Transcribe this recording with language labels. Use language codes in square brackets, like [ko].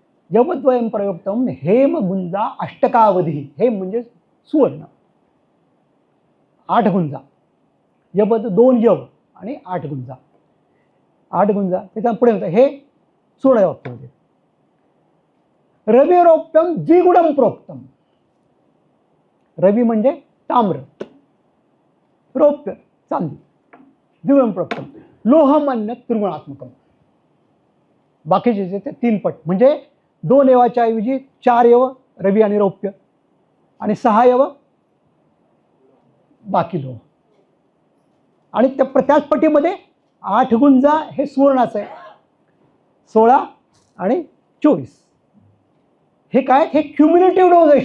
[sa] यवद्वयम प्रयोक्तम हेम गुंजा अष्टकावधी. [mr] हेम म्हणजे सुवर्ण, 8 गुंजा. यवद 2 यव आणि 8 गुंजा. 8 गुंजा त्याच्या पुढे होतं हे सुवर्ण वाक्यामध्ये. [sa] रविरोप्यम द्विगुणम प्रोक्तम. [mr] रवी म्हणजे ताम्र, रौप्य चांदी, द्विगुणम प्रोक्तम. [sa] लोहमन्य त्रिगुणात्मकम. [mr] बाकीचे ते 3 पट, म्हणजे 2 यवाच्या ऐवजी 4 यव रवी आणि रौप्य आणि 6 यव बाकी लोह. आणि त्याच पटीमध्ये 8 गुंजा हे सुवर्णाचं आहे, 16 आणि 24 हे काय, हे क्युम्युलेटिव्ह डोज आहे.